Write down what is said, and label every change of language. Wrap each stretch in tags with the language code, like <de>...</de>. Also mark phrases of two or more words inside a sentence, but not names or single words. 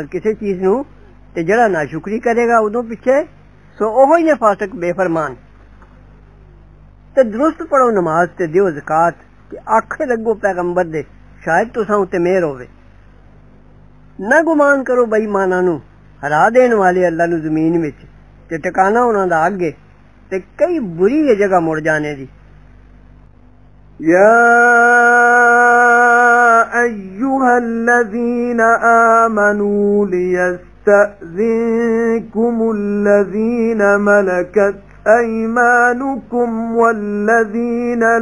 <pa>ਕਿਸੇ ਚੀਜ਼ ਨੂੰ ਤੇ ਜਿਹੜਾ ਨਾ ਸ਼ੁਕਰੀ ਕਰੇਗਾ ਉਦੋਂ ਪਿੱਛੇ ਸੋ ਉਹ ਹੀ ਨੇ ਫਾਸਕ ਬੇਫਰਮਾਨ ਤੇ ਦਰੁਸਤ ਪੜੋ ਨਮਾਜ਼ ਤੇ ਦਿਓ ਜ਼ਕਾਤ ਕਿ ਆਖੇ ਲੱਗੋ ਪੈਗੰਬਰ ਦੇ ਸ਼ਾਇਦ ਤੁਸਾਂ ਉੱਤੇ ਮਿਹਰ ਹੋਵੇ ਨਾ ਗੁਮਾਨ ਕਰੋ ਬੇਈਮਾਨਾਂ ਨੂੰ ਹਰਾ ਦੇਣ ਵਾਲੇ ਅੱਲਾ ਨੂੰ ਜ਼ਮੀਨ ਵਿੱਚ ਤੇ ਟਿਕਾਣਾ ਉਹਨਾਂ ਦਾ ਅੱਗੇ ਤੇ ਕਈ ਬੁਰੀ ਹੈ ਜਗ੍ਹਾ ਮੁੜ ਜਾਣੇ ਦੀ</pa> <ar>يا أيها الذين آمنوا ليستأذنكم الذين ملكت أيمانكم والذين</ar>